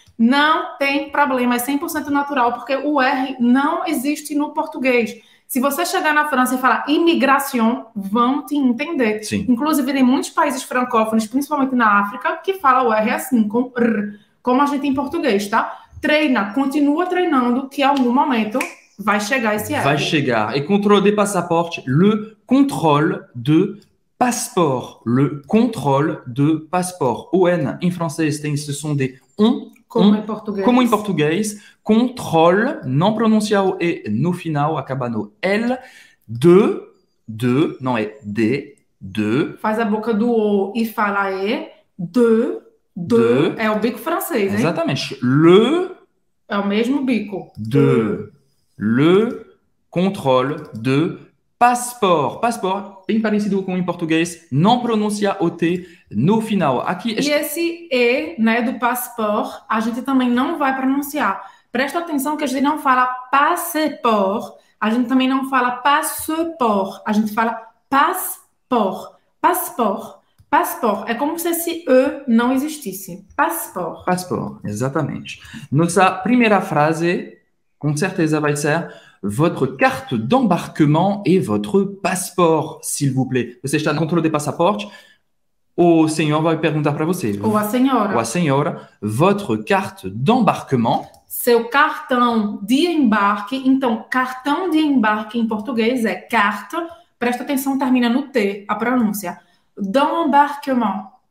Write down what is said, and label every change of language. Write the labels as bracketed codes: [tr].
[pt] Não tem problema, é 100% natural, porque o R não existe no português. Se você chegar na França e falar imigração, vão te entender. Sim. Inclusive, tem muitos países francófonos, principalmente na África, que falam o R assim, com R, como a gente em português, tá? Treina, continua treinando, que em algum momento vai chegar esse R. Vai chegar. E [fr] contrôle de passaporte, le contrôle de passeport. Le contrôle de passeport. [pt] O N em francês tem esse som de como em português. Como em português. Contrôle, não pronuncia o E no final, acaba no L. De, não é de. Faz a boca do O e fala E. De. É o bico francês, hein? Exatamente. Le. É o mesmo bico. [fr] Le contrôle de passeport. [pt] Passeport, bem parecido com em português, não pronuncia o T no final. Aqui, e esse E, né, do passeport, a gente também não vai pronunciar. Presta atenção que a gente não fala passeport, a gente também não fala passeport, a gente fala passport. Passport. É como se esse E não existisse. Passport. Passport, exatamente. Nossa primeira frase, com certeza vai ser: [fr] votre carte d'embarquement et votre passeport, s'il vous plaît. [pt] Você está no controle de passaporte, o senhor vai perguntar para você. Ou a senhora. Ou a senhora, [fr] votre carte d'embarquement. [pt] Seu cartão de embarque. Então, cartão de embarque em português é carte. Presta atenção, termina no T, a pronúncia. D'embarquement.